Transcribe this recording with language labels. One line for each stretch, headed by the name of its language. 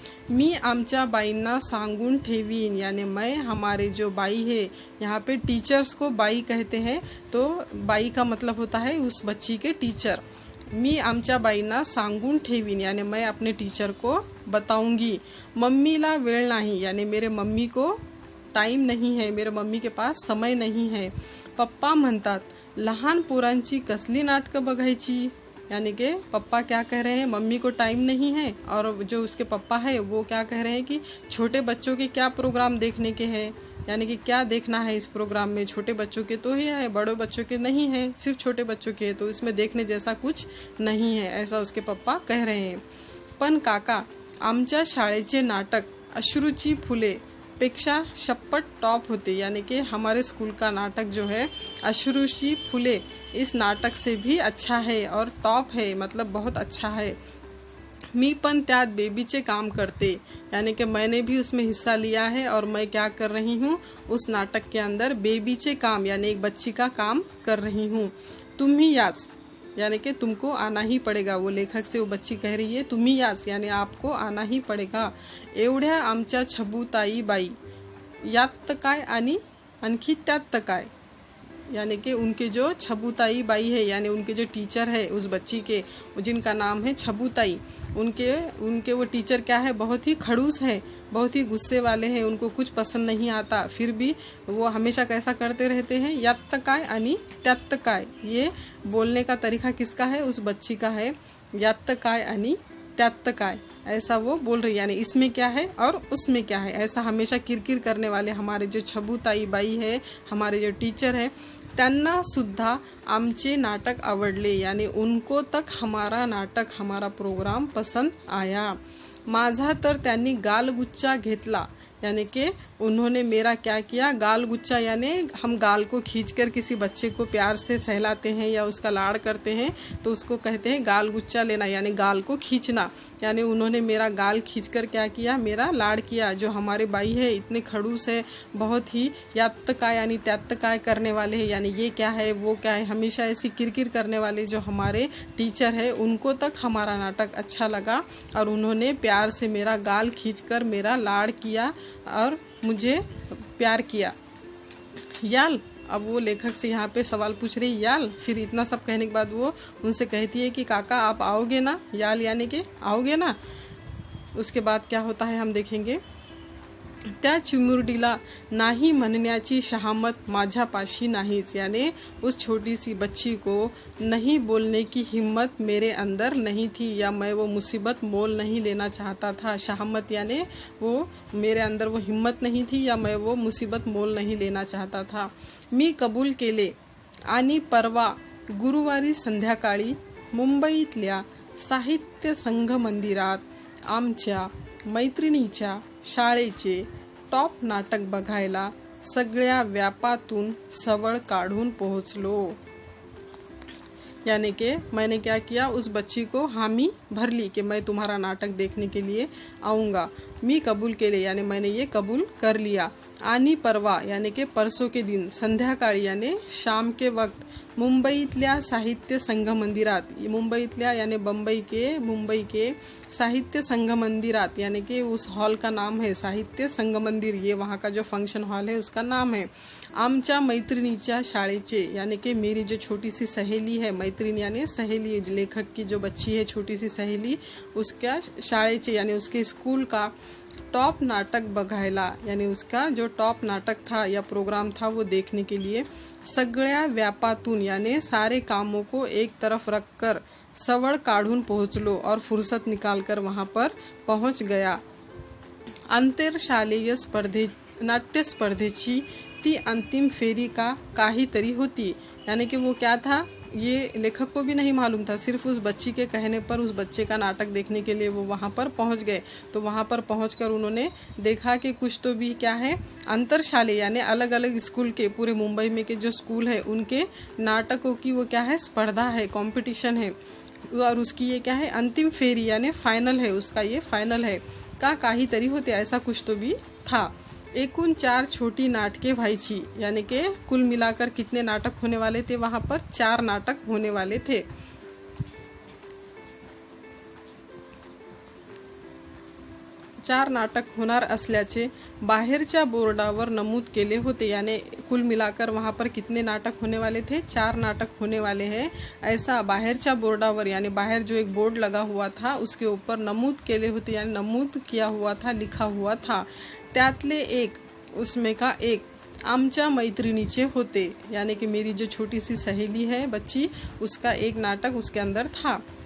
Marathi: मी आमच्या बाईंना सांगून ठेवीन,
Hindi: यानी मैं, हमारे जो बाई है, यहाँ पे टीचर्स को बाई कहते हैं, तो बाई का मतलब होता है उस बच्ची के टीचर।
Marathi: मी आमच्या बाईंना सांगून ठेवीन,
Hindi: यानी मैं अपने टीचर को बताऊंगी।
Marathi: मम्मीला वेळ नाही,
Hindi: यानी मेरे मम्मी को टाईम नाही है, मेरे मम्मी के पास समय नहीं है.
Marathi: पप्पा म्हणतात लहान पोरांची कसली नाटकं बघायची.
Hindi: यानी कि पप्पा क्या कह रहे हैं, मम्मी को टाइम नहीं है, और जो उसके पप्पा है वो क्या कह रहे हैं कि छोटे बच्चों के क्या प्रोग्राम देखने के हैं, यानी कि क्या देखना है इस प्रोग्राम में. छोटे बच्चों के तो ही है, बड़े बच्चों के नहीं है, सिर्फ छोटे बच्चों के, तो इसमें देखने जैसा कुछ नहीं है, ऐसा उसके पप्पा कह रहे हैं.
Marathi: पण काका, आमच्या शाळेचे नाटक अश्रूची फुले पेक्षा शप्पट टॉप होते.
Hindi: यानी कि हमारे स्कूल का नाटक जो है अश्रूची फुले इस नाटक से भी अच्छा है और टॉप है, मतलब बहुत अच्छा है.
Marathi: मी पण त्यात बेबीचे काम करते.
Hindi: यानी कि मैंने भी उसमें हिस्सा लिया है और मैं क्या कर रही हूँ, उस नाटक के अंदर बेबीचे काम यानी एक बच्ची का काम कर रही हूँ.
Marathi: तुम्ही याच,
Hindi: यानी कि तुमको आना ही पड़ेगा. वो लेखक से वो बच्ची कह रही है
Marathi: तुम्ही याच,
Hindi: यानी आपको आना ही पड़ेगा.
Marathi: एवढ्या आमच्या छबुताई बाई, यात काय आणि आणखी त्यात काय.
Hindi: यानी कि उनके जो छबुताई बाई है, यानी उनके जो टीचर है उस बच्ची के, जिनका नाम है छबुताई, उनके वो टीचर क्या है, बहुत ही खड़ूस है, बहुत ही गुस्से वाले हैं, उनको कुछ पसंद नहीं आता. फिर भी वो हमेशा कैसा करते रहते हैं,
Marathi: यात काय आणि त्यात काय.
Hindi: ये बोलने का तरीका किसका है, उस बच्ची का है.
Marathi: यात काय आणि त्यात काय,
Hindi: ऐसा वो बोल रही है, यानी इसमें क्या है और उसमें क्या है, ऐसा हमेशा किरकिर करने वाले हमारे जो छबुताई बाई है, हमारे जो टीचर है,
Marathi: त्यांना सुद्धा आमचे नाटक आवडले.
Hindi: यानी उनको तक हमारा नाटक, हमारा प्रोग्राम पसंद आया.
Marathi: माझा तर त्यांनी गालगुच्चा घेतला.
Hindi: यानी कि उन्होंने मेरा क्या किया, गाल गुच्चा, यानी हम गाल को खींचकर किसी बच्चे को प्यार से सहलाते हैं या उसका लाड़ करते हैं तो उसको कहते हैं गाल गुच्चा लेना, यानी गाल को खींचना. यानी उन्होंने मेरा गाल खींचकर क्या किया, मेरा लाड़ किया. जो हमारे बाई है इतने खड़ूस है, बहुत ही यात काय यानी त्यात काय करने वाले हैं, यानी ये क्या है वो क्या है, हमेशा ऐसी किरकिर करने वाले जो हमारे टीचर है, उनको तक हमारा नाटक अच्छा लगा और उन्होंने प्यार से मेरा गाल खींचकर मेरा लाड़ किया और मुझे प्यार किया. याल, अब वो लेखक से यहाँ पे सवाल पूछ रही याल. फिर इतना सब कहने के बाद वो उनसे कहती है कि काका आप आओगे ना. याल यानी कि आओगे ना. उसके बाद क्या होता है हम देखेंगे.
Marathi: त्या चिमुरडीला नाही म्हणण्याची शहामत माझ्यापाशी नाहीच.
Hindi: यानी उस छोटी सी बच्ची को नहीं बोलने की हिम्मत मेरे अंदर नहीं थी, या मैं वो मुसीबत मोल नहीं लेना चाहता था. शहामत यानी वो मेरे अंदर वो हिम्मत नहीं थी, या मैं वो मुसीबत मोल नहीं लेना चाहता था.
Marathi: मी कबूल केले आणि परवा गुरुवारी संध्याकाळी मुंबईतल्या साहित्य संघ मंदिरात आमच्या मैत्रिणीच्या शाळेचे टॉप नाटक बघायला सगळ्या व्यापातून सवळ काढून पोहोचलो.
Hindi: यानी कि मैंने क्या किया, उस बच्ची को हामी भर ली कि मैं तुम्हारा नाटक देखने के लिए आऊँगा.
Marathi: मी कबूल केले
Hindi: यानी मैंने ये कबूल कर लिया. आणि परवा यानी कि परसों के दिन, संध्याकाळी यानी शाम के वक्त,
Marathi: मुंबईतल्या साहित्य संघ मंदिरात,
Hindi: मुंबईतल्या यानी मुंबई के साहित्य संघ मंदिरात, यानी कि उस हॉल का नाम है साहित्य संघ मंदिर, ये वहाँ का जो फंक्शन हॉल है उसका नाम है.
Marathi: आमच्या मैत्रिणीच्या शाळेचे,
Hindi: यानी कि मेरी जो छोटी सी सहेली है, मैत्रिणी यानी सहेली, लेखक की जो बच्ची है छोटी सी सहेली, उसका शाळेचे यानी उसके स्कूल का टॉप नाटक बघायला, यानी उसका जो टॉप नाटक था या प्रोग्राम था वो देखने के लिए
Marathi: सगळ्या व्यापातून
Hindi: यानी सारे कामों को एक तरफ रखकर सवड़ काढून पहुँचलो और फुर्सत निकालकर वहाँ पर पहुँच गया.
Marathi: आंतरशालेय नाट्य स्पर्धेची ती अंतिम फेरी का काहीतरी होती.
Hindi: यानी कि वो क्या था, ये लेखक को भी नहीं मालूम था, सिर्फ उस बच्ची के कहने पर उस बच्चे का नाटक देखने के लिए वो वहाँ पर पहुँच गए. तो वहाँ पर पहुँचकर उन्होंने देखा कि कुछ तो भी क्या है, अंतरशालेय यानी अलग अलग स्कूल के, पूरे मुंबई में के जो स्कूल है उनके नाटकों की वो क्या है, स्पर्धा है, कंपटीशन है. और उसकी ये क्या है, अंतिम फेरी यानी फाइनल है, उसका ये फाइनल है.
Marathi: का काहीतरी होते,
Hindi: ऐसा कुछ तो भी था.
Marathi: एकूण 4 छोटी नाटकें व्हायची,
Hindi: यानी कि कुल मिलाकर कितने नाटक होने वाले थे, वहाँ पर 4 नाटक होने वाले थे.
Marathi: 4 नाटक होणार असल्याचे बाहेरच्या बोर्डावर नमूद केले होते.
Hindi: यानी कुल मिलाकर वहाँ पर कितने नाटक होने वाले थे, 4 नाटक होने वाले हैं, ऐसा
Marathi: बाहेरच्या बोर्डावर
Hindi: यानी बाहर जो एक बोर्ड लगा हुआ था उसके ऊपर
Marathi: नमूद केले होते,
Hindi: यानी नमूद किया हुआ था, लिखा हुआ था.
Marathi: त्यातले एक
Hindi: उसमें का एक
Marathi: आमच्या मैत्रिणीचे होते,
Hindi: यानी कि मेरी जो छोटी सी सहेली है बच्ची, उसका एक नाटक उसके अंदर था।